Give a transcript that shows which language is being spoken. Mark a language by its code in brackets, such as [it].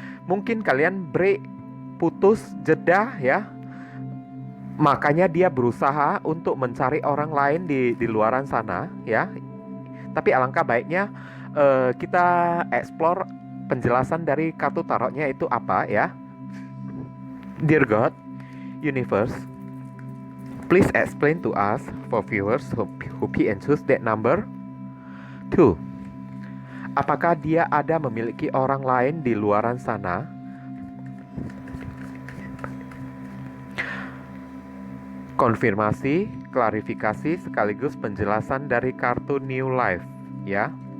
[id] Mungkin kalian break, putus, jeda, ya. Makanya dia berusaha untuk mencari orang lain di luaran sana, ya. Tapi alangkah baiknya kita explore penjelasan dari kartu tarotnya itu apa, ya. [en] Dear God, Universe, please explain to us for viewers who pick and choose that number 2. [id] Apakah dia ada memiliki orang lain di luaran sana? Konfirmasi, klarifikasi sekaligus penjelasan dari kartu New Life, ya.